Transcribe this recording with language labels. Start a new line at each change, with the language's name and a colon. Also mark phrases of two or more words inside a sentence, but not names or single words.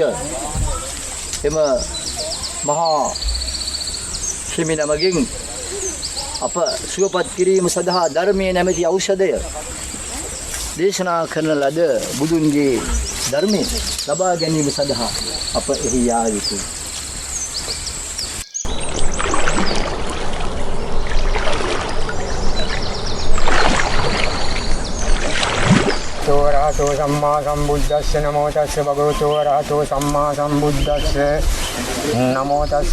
Sinhala: එම මහා හිමි නමකින් අප සුවපත් කිරීම සඳහා ධර්මයේ නැමැති ඖෂධය දේශනා කරන ලද බුදුන්ගේ ධර්මයේ ලබා ගැනීම සඳහා අප එහි යා යුතුයි.
Pali: රහතෝ සම්මා සම්බුද්දස්ස නමෝ තස්ස භගවතෝ රහතෝ සම්මා සම්බුද්දස්ස නමෝ තස්ස